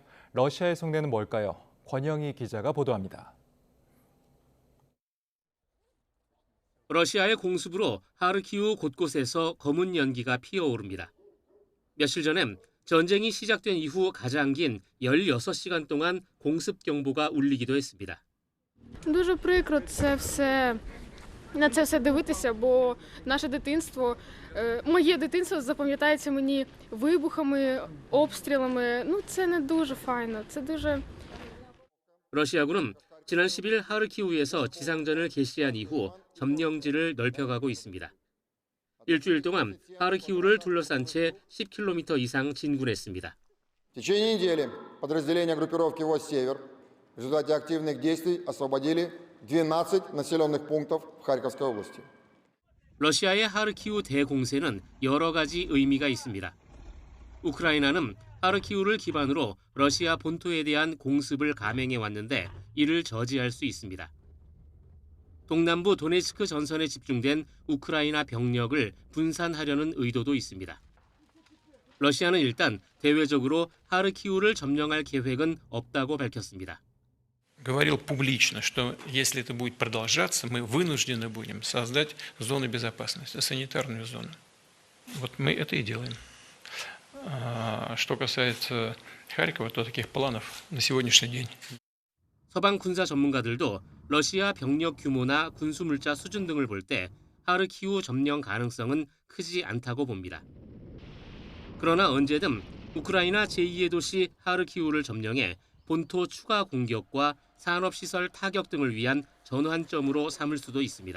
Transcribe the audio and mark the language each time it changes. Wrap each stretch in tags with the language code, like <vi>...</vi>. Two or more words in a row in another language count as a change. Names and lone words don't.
<ko>러시아의 속내는 뭘까요? 권영희 기자가 보도합니다. 러시아의 공습으로 하르키우 곳곳에서 검은 연기가 피어오릅니다. 며칠 전엔 전쟁이 시작된 이후 가장 긴 16시간 동안 공습 경보가 울리기도 했습니다.</ko> <uk>Дуже прикро на це все дивитися, бо наше дитинство, моє дитинство запам'ятається мені вибухами, обстрілами. Це не дуже файно. Це дуже</uk> <ko>러시아군은 지난 10일 하르키우에서 지상전을 개시한 이후 점령지를 넓혀가고 있습니다. 일주일 동안 하르키우를 둘러싼 채 10km 이상 진군했습니다.</ko> <ru>В течение недели подразделения группировки «Востсевер» в результате активных действий освободили 12 населенных пунктов в Харьковской области.</ru> <ko>러시아의 하르키우 대공세는 여러 가지 의미가 있습니다. 우크라이나는 하르키우를 기반으로 러시아 본토에 대한 공습을 감행해 왔는데 이를 저지할 수 있습니다. 동남부 도네츠크 전선에 집중된 우크라이나 병력을 분산하려는 의도도 있습니다. 러시아는 일단 대외적으로 하르키우를 점령할 계획은 없다고 밝혔습니다.</ko> <ru>Говорил публично, что если это будет продолжаться, мы вынуждены будем создать зону безопасности, санитарную зону. Вот мы это и делаем. Что касается Харькова, то таких планов на сегодняшний день.</ru> <ko>서방 군사 전문가들도 러시아 병력 규모나 군수 물자 수준 등을 볼 때 하르키우 점령 가능성은 크지 않다고 봅니다. 그러나 언제든 우크라이나 제2의 도시 하르키우를 점령해 본토 추가 공격과 산업시설 타격 등을 위한 전환점으로 삼을 수도 있습니다.</ko>